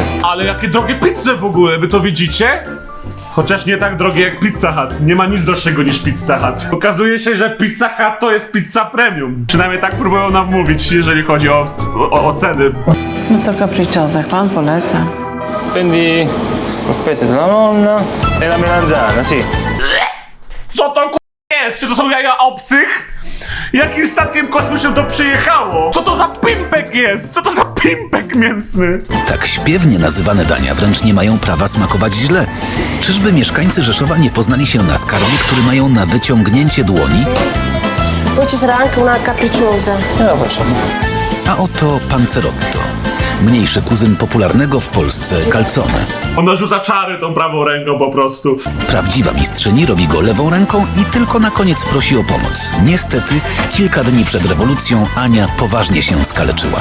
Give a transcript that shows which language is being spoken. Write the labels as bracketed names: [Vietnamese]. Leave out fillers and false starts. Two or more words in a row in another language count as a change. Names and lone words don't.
[Polish] Ale jakie drogie pizze w ogóle, wy to widzicie? Chociaż nie tak drogie jak Pizza Hut. Nie ma nic droższego niż Pizza Hut. Okazuje się, że Pizza Hut to jest pizza premium. Przynajmniej tak próbują nam mówić, jeżeli chodzi o ceny. No to capricciose, pan poleca. [Italian] Prendi un pezzo della nonna e la melanzana, sì. [Polish] Co to jest? Czy to są jaja obcych? Jakim statkiem kosmicznym to przyjechało? Co to za pimpek jest? Co to za pimpek mięsny? Tak śpiewnie nazywane dania wręcz nie mają prawa smakować źle. Czyżby mieszkańcy Rzeszowa nie poznali się na skarbie, który mają na wyciągnięcie dłoni? [Italian] Poi ci sarà anche una capricciosa. No facciamo. [Polish] A oto panzerotto. Mniejszy kuzyn popularnego w Polsce calzone. Ona rzuca czary tą prawą ręką po prostu. Prawdziwa mistrzyni robi go lewą ręką i tylko na koniec prosi o pomoc. Niestety, kilka dni przed rewolucją Ania poważnie się skaleczyła.